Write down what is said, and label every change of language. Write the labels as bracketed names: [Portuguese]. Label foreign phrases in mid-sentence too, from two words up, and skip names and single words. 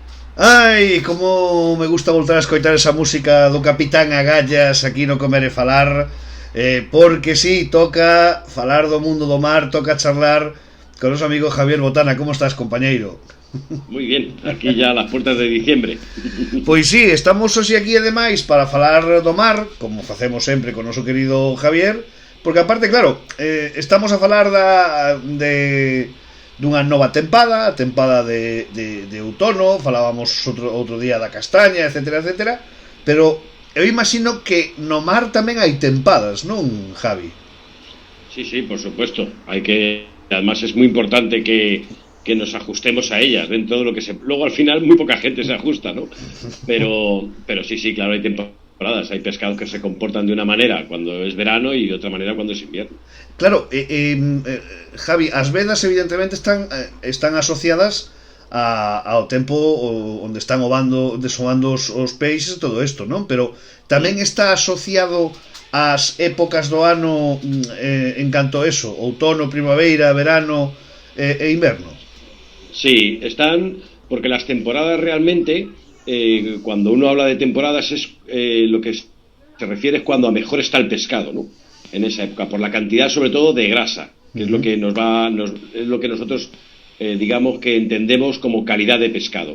[Galician] Ai, como me gusta voltar a escoitar esa música do Capitán Agallas aquí no Comer e Falar, porque sí, toca falar do mundo do mar, toca charlar con noso amigo Javier Botana. Como estás, compañeiro? [Spanish] Muy bien, aquí ya a las puertas de diciembre. [Galician] Pois sí, estamos hoxe aquí ademais para falar do mar, como facemos sempre con noso querido Javier, porque aparte, claro, estamos a falar dunha nova tempada, a tempada de outono, falábamos outro día da castaña, etcétera, etcétera, pero eu imagino que no mar tamén hai tempadas, non, Javi? [Spanish] Sí, sí, por supuesto. Además es muy importante que nos ajustemos a ellas dentro de lo que se. Luego al final muy poca gente se ajusta, ¿no? Pero sí, sí, claro, hay temporadas. Hay pescados que se comportan de una manera cuando es verano y de otra manera cuando es invierno. [Galician] Claro, Javi, as vedas evidentemente están asociadas ao tempo onde están desovando os peixes e todo isto, non? Pero tamén está asociado ás épocas do ano en canto a eso, outono, primavera, verano e inverno. [Spanish] Sí, están. Porque las temporadas realmente, cuando uno habla de temporadas, es lo que se refiere es cuando a mejor está el pescado, ¿no? En esa época, por la cantidad sobre todo de grasa, que es lo que es lo que nosotros digamos que entendemos como calidad de pescado.